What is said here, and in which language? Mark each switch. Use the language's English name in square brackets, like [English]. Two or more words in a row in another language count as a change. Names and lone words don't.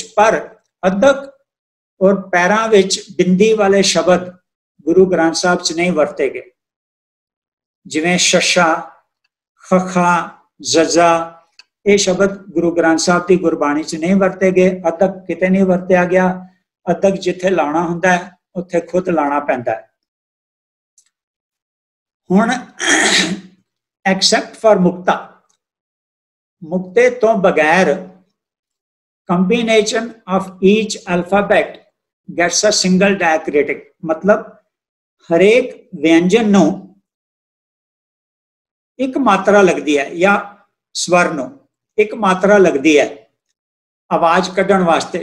[Punjabi] ਪਰ ਅੱਧਕ ਔਰ ਪੈਰਾਂ ਵਿੱਚ ਬਿੰਦੀ ਵਾਲੇ ਸ਼ਬਦ ਗੁਰੂ ਗ੍ਰੰਥ ਸਾਹਿਬ 'ਚ ਨਹੀਂ ਵਰਤੇ ਗਏ, ਜਿਵੇਂ ਸ਼ਸ਼ਾ, ਖ਼ਖ਼ਾ, ਜ਼ਜ਼ਾ, ਯੇ ਸ਼ਬਦ ਗੁਰੂ ਗ੍ਰੰਥ ਸਾਹਿਬ ਕੀ ਗੁਰਬਾਣੀ 'ਚ ਨਹੀਂ ਵਰਤੇ ਗਏ। ਅੱਧਕ ਕਿਤੇ ਨਹੀਂ ਵਰਤਿਆ ਗਿਆ। ਅੱਧਕ ਜਿੱਥੇ ਲਾਉਣਾ ਹੁੰਦਾ ਹੈ ਉੱਥੇ ਖ਼ੁਦ ਲਾਉਣਾ ਪੈਂਦਾ ਹੈ। ਹੁਣ [English] except for [Punjabi] ਮੁਕਤਾ, ਮੁਕਤੇ ਤੋਂ ਬਗ਼ੈਰ [English] combination of each alphabet gets a single diacritic, [Punjabi] ਮਤਲਬ ਹਰੇਕ ਵਿਅੰਜਨ ਨੂੰ ਇੱਕ ਮਾਤਰਾ ਲੱਗਦੀ ਹੈ ਯਾ ਸਵਰ ਨੂੰ ਇੱਕ ਮਾਤਰਾ ਲੱਗਦੀ ਹੈ ਆਵਾਜ਼ ਕੱਢਣ ਵਾਸਤੇ।